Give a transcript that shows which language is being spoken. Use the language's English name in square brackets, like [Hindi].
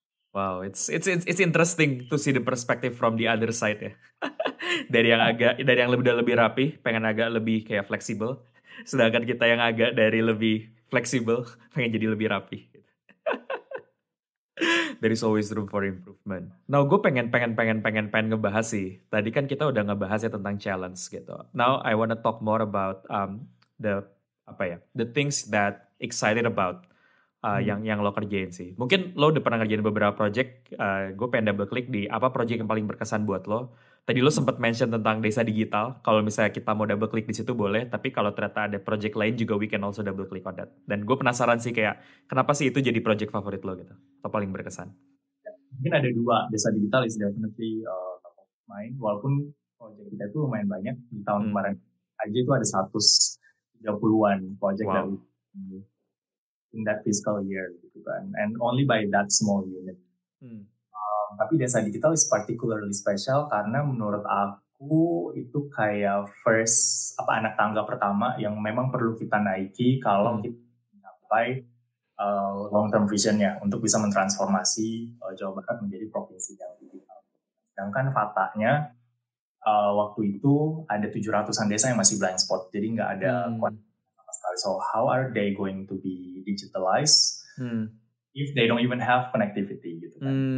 [English] Wow, it's interesting to see the perspective from the other side ya. [Indonesian] dari yang lebih rapi, pengen agak lebih kayak fleksibel. Sedangkan kita yang agak dari lebih fleksibel, pengen jadi lebih rapi. [English] There is always room for improvement. [Indonesian] Now gue pengen ngebahas sih. Tadi kan kita udah ngebahas ya tentang challenge gitu. [English] Now I wanna talk more about the things that excited about [Indonesian] yang lo kerjain sih. Mungkin lo udah pernah ngerjain beberapa project. Gue pengen double click di apa project yang paling berkesan buat lo. Tadi lo sempat mention tentang desa digital. Kalau misalnya kita mau double click di situ boleh. Tapi kalau ternyata ada project lain juga [English] we can also double click on that. [Indonesian] Dan gue penasaran sih kayak kenapa sih itu jadi project favorit lo gitu? Atau paling berkesan? Mungkin ada 2. [English] Desa digital is definitely top of mind. [Indonesian] Walaupun project kita itu lumayan banyak. Di tahun kemarin aja itu ada 130-an project dari [English] in that fiscal year [Indonesian] gitu kan. [English] And only by that small unit. [Indonesian] Tapi desa digital [English] is particularly special [Indonesian] karena menurut aku itu kayak anak tangga pertama yang memang perlu kita naiki kalau kita mencapai long term visionnya untuk bisa mentransformasi Jawa Barat menjadi provinsi yang digital. Sedangkan faktanya waktu itu ada 700-an desa yang masih blind spot, jadi nggak ada sama sekali. [English] So how are they going to be digitalized if they don't even have connectivity [Indonesian] gitu kan?